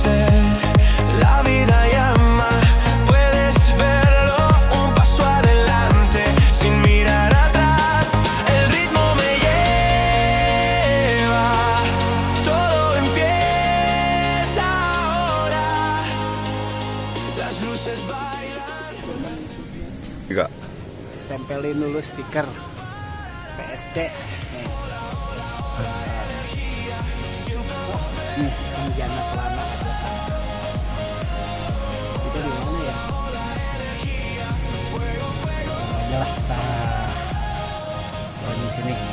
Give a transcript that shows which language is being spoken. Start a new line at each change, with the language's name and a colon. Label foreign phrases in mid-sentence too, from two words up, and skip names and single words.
Spanish: ser, la vida llama, puedes verlo, un paso adelante, sin mirar atrás, el ritmo me lleva, todo empieza ahora, las luces bailan.
Indonesian: Tiga. Tempelin dulu stiker PSC. Nih, Anjana Kelana. Itu di mana ya? Aja lah, di sini.